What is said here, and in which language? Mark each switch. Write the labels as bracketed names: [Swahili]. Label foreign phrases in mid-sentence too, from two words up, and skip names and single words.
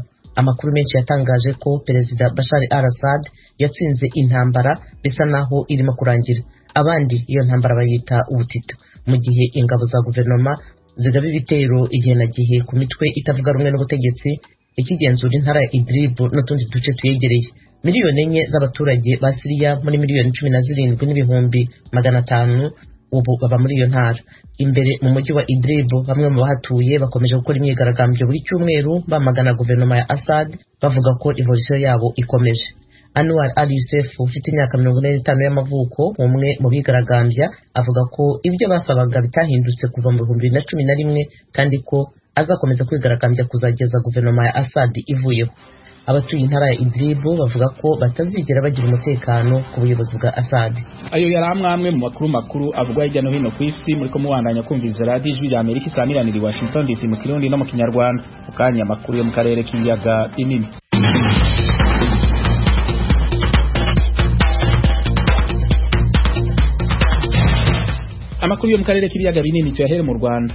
[Kinyarwanda] Amakuru menshi yatangaje ko Perezida Bashar al-Assad yatsinze intambara bisa naho irimo kurangira. Abandi iyo ntambara bayita ubutito, mu gihe ingabo za guverinoma zigaba ibitero igihe na gihe ku mitwe itavuga rumwe n'ubutegetsi ikigenzura intara ya Idlib n'utundi duce tuyegereye. Miliyoni 4 z'abaturage ba Syria muri miliyoni 17,500 ubu baba muri iyo ntara. Imbere mu mujyi wa Idlib bamwe mu bahatuye bakomeje gukora imyigaragambyo buri cyumweru bamagana guverinoma ya Assad bavuga ko revolution yabo ikomeje. Anwar al-Youssef ufite imyaka 45 y'amavuko, umwe mu bigaragambya, avuga ko ibyo basabaga bitahindutse kuva mu 2011 kandi ko azakomeza kwigaragambya kuzageza guverinoma ya Assad ivuyeho. Abatuye intara ya Idlib bavuga ko batazigera bagira umutekano ku buyobozi bwa Assad. Ayo yari amwe mu makuru avugwa hirya no hino ku isi. [Rundi] Muri ko muwandanya kumviriza Radio Ijwi rya Amerika isamiraniye Washington DC mu Kirundi no mu Kinyarwanda. Ukanya amakuru yo mu karere k'ibiyaga binini. Amakuru yo mu karere k'ibiyaga binini cyahere mu Rwanda.